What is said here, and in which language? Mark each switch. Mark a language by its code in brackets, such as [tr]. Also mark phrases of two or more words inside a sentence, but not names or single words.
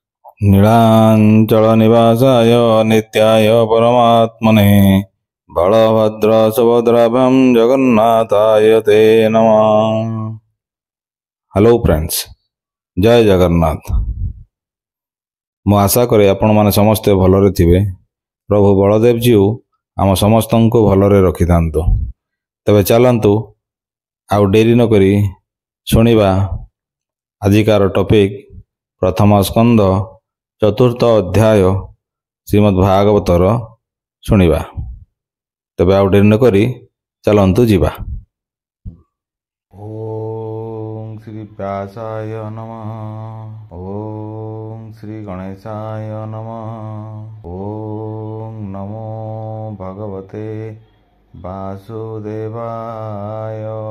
[sa] नीलाञ्चलनिवासाय नित्याय परमात्मने बलभद्र सुभद्राभ्यां जगन्नाथाय ते नमः। [en] hello friends, [or] ଜୟ ଜଗନ୍ନାଥ। ମୁ ଆଶା କରେ ଆପଣ ମାନେ ସମସ୍ତେ ଭଲରେ ଥିବେ। ପ୍ରଭୁ ବଳଦେବ ଜୀଉ ଆମ ସମସ୍ତଙ୍କୁ ଭଲରେ ରଖିଥାନ୍ତୁ। ତେବେ ଚାଲନ୍ତୁ ଆଉ ଡେରି ନ କରି ଶୁଣିବା ଆଜିକାର ଟପିକ ପ୍ରଥମ ସ୍କନ୍ଦ ଚତୁର୍ଥ ଅଧ୍ୟାୟ ଶ୍ରୀମଦ୍ଭାଗବତର ଶୁଣିବା। ତେବେ ଆଉ ଡେରି ନ କରି ଚାଲନ୍ତୁ ଯିବା। [sa] ओम श्री व्यासाय नमः। ओम श्री गणेशाय नमः। ओम नमो भगवते वासुदेवाय।